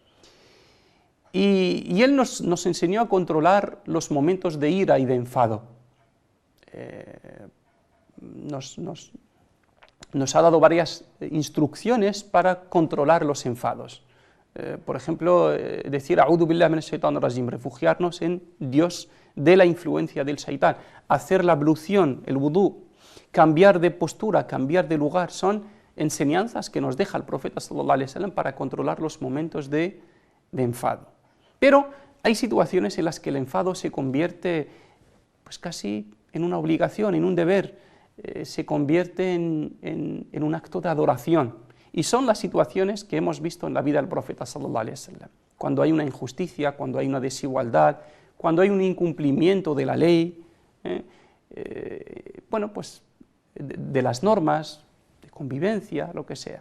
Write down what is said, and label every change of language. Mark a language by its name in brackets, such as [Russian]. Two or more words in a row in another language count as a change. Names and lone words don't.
[Spanish] Y él nos enseñó a controlar los momentos de ira y de enfado. Nos ha dado varias instrucciones para controlar los enfados. Por ejemplo, decir [Arabic] أعوذ بالله من الشيطان الرجيم, [Spanish] refugiarnos en Dios de la influencia del shaitán, hacer la ablución, el vudú, cambiar de postura, cambiar de lugar, son enseñanzas que nos deja el profeta [Arabic] صلى الله عليه وسلم [Spanish] para controlar los momentos de enfado. Pero hay situaciones en las que el enfado se convierte casi en una obligación, en un deber, se convierte en un acto de adoración. Y son las situaciones que hemos visto en la vida del profeta [Arabic] صلى الله عليه وسلم. [Spanish] Cuando hay una injusticia, cuando hay una desigualdad, cuando hay un incumplimiento de la ley, de las normas, de convivencia, lo que sea.